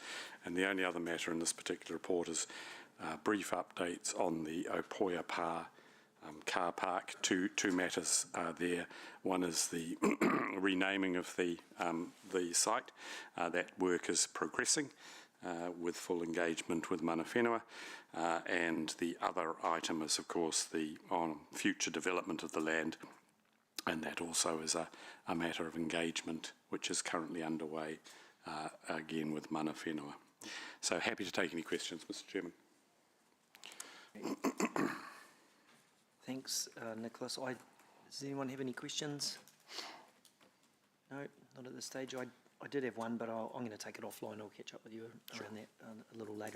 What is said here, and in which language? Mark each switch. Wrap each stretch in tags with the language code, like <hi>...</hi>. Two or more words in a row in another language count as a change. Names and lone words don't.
<en>And the only other matter in this particular report is brief updates on the Opoia Pa car park. Two matters there. One is the renaming of the site. That work is progressing with full engagement with</en> <mi>mana whenua.</mi> <en>And the other item is, of course, the future development of the land. And that also is a matter of engagement which is currently underway, again with</en> <mi>mana whenua.</mi> <en>So happy to take any questions, Mr. Chairman. Thanks, Nicholas. Does anyone have any questions? No, not at this stage. I did have one, but I'm going to take it offline. I'll catch up with you around that a little later.</en>